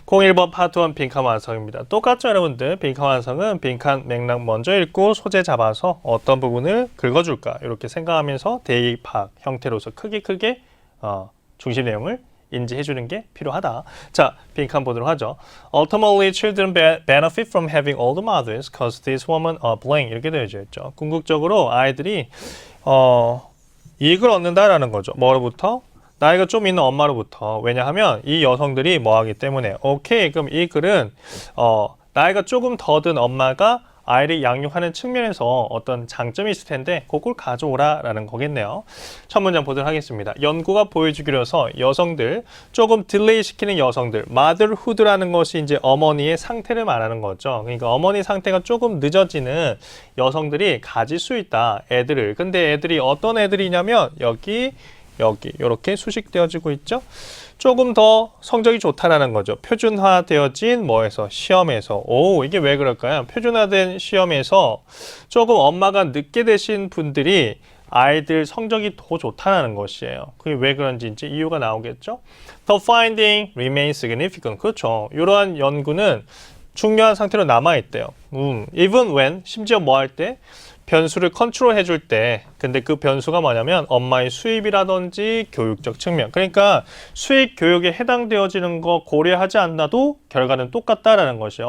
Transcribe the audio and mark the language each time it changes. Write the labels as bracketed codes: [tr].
[ko] 01번 파트 1 빈칸 완성입니다. 똑같죠 여러분들? 빈칸 완성은 빈칸 맥락 먼저 읽고 소재 잡아서 어떤 부분을 긁어줄까 이렇게 생각하면서 대입학 형태로서 크게 중심 내용을 인지해주는 게 필요하다. 자, 빈칸 보도록 하죠. [en] Ultimately, children benefit from having older mothers because this woman are blank [ko] 이렇게 되어져 있죠. 궁극적으로 아이들이 이익을 얻는다라는 거죠. 뭐로부터? 나이가 좀 있는 엄마로부터. 왜냐하면 이 여성들이 뭐 하기 때문에. 오케이, 그럼 이 글은 나이가 조금 더 든 엄마가 아이를 양육하는 측면에서 어떤 장점이 있을 텐데 그걸 가져오라 라는 거겠네요. 첫 문장 보도록 하겠습니다. 연구가 보여주기로 해서 여성들, 조금 딜레이 시키는 여성들, motherhood라는 것이 이제 어머니의 상태를 말하는 거죠. 그러니까 어머니 상태가 조금 늦어지는 여성들이 가질 수 있다. 애들을. 근데 애들이 어떤 애들이냐면 여기 이렇게 수식되어지고 있죠. 조금 더 성적이 좋다라는 거죠. 표준화되어진 뭐에서 시험에서. 오, 이게 왜 그럴까요? 표준화된 시험에서 조금 엄마가 늦게 되신 분들이 아이들 성적이 더 좋다는 것이에요. 그게 왜 그런지 이제 이유가 나오겠죠. [en] The finding remains significant. [ko] 그렇죠. 이러한 연구는 중요한 상태로 남아있대요. [en] Even when, [ko] 심지어 뭐 할 때? 변수를 컨트롤 해줄 때, 근데 그 변수가 뭐냐면 엄마의 수입이라든지 교육적 측면. 그러니까 수입 교육에 해당되어지는 거 고려하지 않아도 결과는 똑같다라는 것이에요.